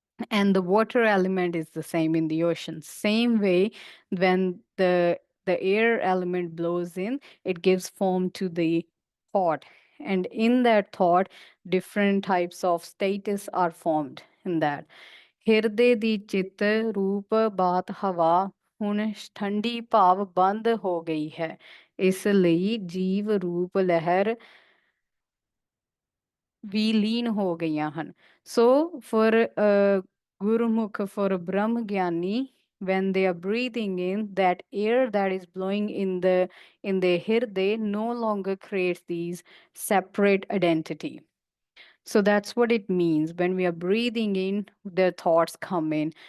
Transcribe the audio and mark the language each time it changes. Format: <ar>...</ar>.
<en>And the water element is the same in the ocean. Same way, when the air element blows in, it gives form to the thought, and in that thought different types of status are formed in that।</en> <pa>ਹਿਰਦੇ ਦੀ ਚਿੱਤ ਰੂਪ ਬਾਤ ਹਵਾ ਹੁਣ ਠੰਡੀ ਭਾਵ ਬੰਦ ਹੋ ਗਈ ਹੈ, ਇਸ ਲਈ ਜੀਵ ਰੂਪ ਲਹਿਰ vileen ho gaiyan han.</pa> <en>So for Gurumukh, for a Brahmgyani, when they are breathing in, that air that is blowing in the hirde no longer creates these separate identity. So that's what it means. When we are breathing in, the thoughts come in.</en>